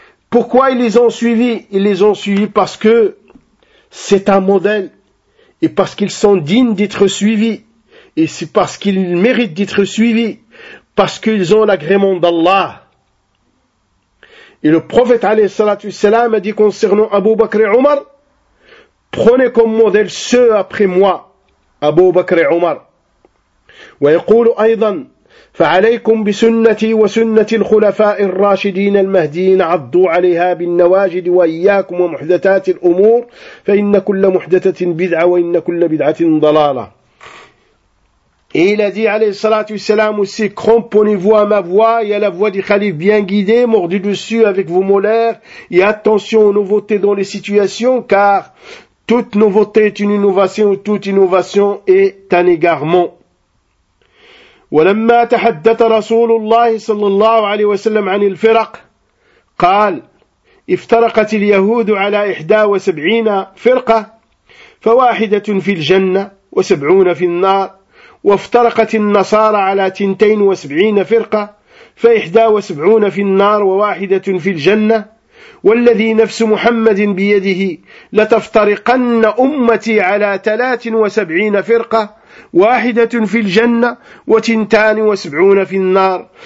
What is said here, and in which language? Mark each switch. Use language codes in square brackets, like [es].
[fr] Pourquoi ils les ont suivis? Ils les ont suivis parce que c'est un modèle et parce qu'ils sont dignes d'être suivis et c'est parce qu'ils méritent d'être suivis parce qu'ils ont l'agrément d'Allah. Et le prophète alayhi salatu salam a dit concernant Abu Bakr et Omar, prenez comme modèle ceux après moi, Abu Bakr et Omar. [ar] ويقول أيضا فعليكم بسنتي وسنة الخلفاء الراشدين المهديين عضوا عليها بالنواجد وإياكم ومحدثات الأمور فإن كل محدثة بدعة وإن كل بدعة ضلالة. [fr] Il a dit [ar] عليه الصلاة والسلام [fr] aussi, cramponnez-vous à ma voix et à la voix du khalif bien guidé, mordu dessus avec vos molaires, et attention aux nouveautés dans les situations, car toute nouveauté est une innovation, toute innovation est un égarement. [ar] ولما تحدث رسول الله صلى الله عليه وسلم عن الفرق قال افترقت اليهود على 71 فرقة فواحدة في الجنة وسبعون في النار وافترقت النصارى على 72 فرقة، فإحدى 71 في النار وواحدة في الجنة، والذي نفس محمد بيده لتفترقن أمتي على 73 فرقة، واحدة في الجنة وتنتان 72 في النار.